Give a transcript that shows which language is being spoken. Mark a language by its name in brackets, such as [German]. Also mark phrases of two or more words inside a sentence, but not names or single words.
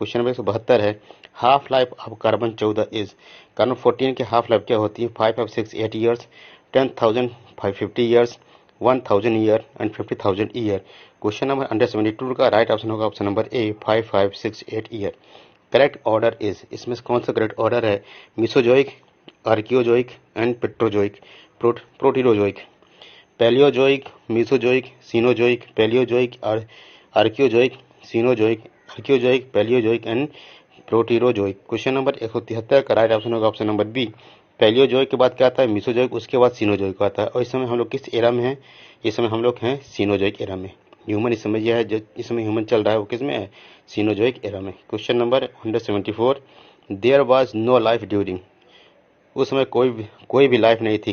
[English] question number 172 है half life of carbon 14 is, carbon 14 की half life [Hindi] क्या होती है? [English] 5568 years, 10,550 years, 1000 year and 50,000 year. question number 172 का right option होगा option number A, 5568 year. correct order is, [Hindi] इसमें कौन सा [English] correct order है? Mesozoic, Archaeozoic and Petrozoic, Proterozoic, Paleozoic, Mesozoic, Cenozoic, Paleozoic, Archaeozoic, Cenozoic, Archaeozoic, Paleozoic and Proterozoic. question number 173 का right option होगा option number B, पैलियोजोइक [Hindi] के बाद क्या आता है? मिसोजोइक, उसके बाद सीनोजोइक आता है। और इस समय हम लोग किस एरा में हैं? इस समय हम लोग हैं [English] Cenozoic era [Hindi] में। ह्यूमन इस समय यह है जो इस समय ह्यूमन चल रहा है वो किस में है? [English] Cenozoic era में। question number 174 there was no life during, [Hindi] उस समय कोई भी लाइफ नहीं थी।